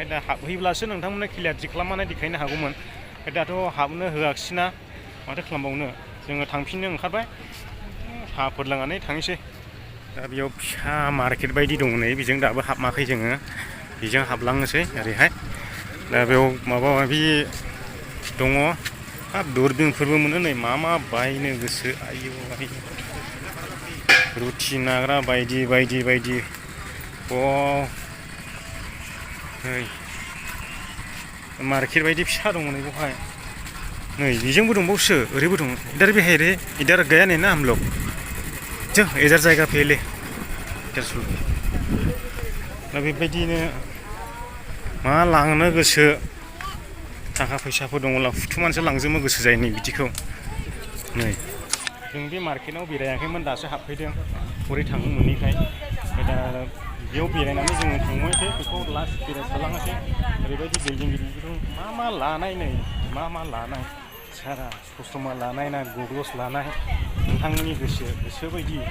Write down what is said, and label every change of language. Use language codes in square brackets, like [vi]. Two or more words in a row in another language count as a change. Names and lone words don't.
[brx] दा हाबहैब्लासो नोंथांमोननो क्लियारिटि खालामनानै देखायनो हागौमोन दाथ' हाबनो होआखिसैना माथो खालामबावनो जोङो थांफिननो ओंखारबाय साहाफोर लोंनानै थांनोसै दा बेयाव फिसा मार्केट बायदि दङ नै बेजों दाबो हाबाखै जोङो बेजों हाबलांनोसै ओरैहाय दा बेयाव माबा माबि दङ हाब दुरबिनफोरबो मोनो नै मा बायनो गोसो आयौ रुटि नाग्रा बायदि नै मार्केट बायदि फिसा दङ नै बेवहाय नै बेजोंबो दंबावसो ओरैबो दं [hi] इधर भी है रे इधर गया नहीं ना हम लोग जो इधर जाएगा पहले इधर सुन [brx] दा बेबायदिनो मा लांनो गोसो थाखा फैसाफोर दङब्ला फुथुमानसो लांजोबनो गोसो जायो नै बिदिखौ नै जों बे मार्केटाव बेरायाखैमोन दासो हाबफैदों हरै थांनो मोनैखाय दा बेयाव बेरायनानै जोङो थांबायसै बेखौ लास्ट बेरायथ'लाङासै ओरैबायदि बिल्डिं गिदिर मा लानाय नै मा लानाय सारा ससमा लानाय ना गगल्स लानाय नोंथांमोननि गोसो बायदि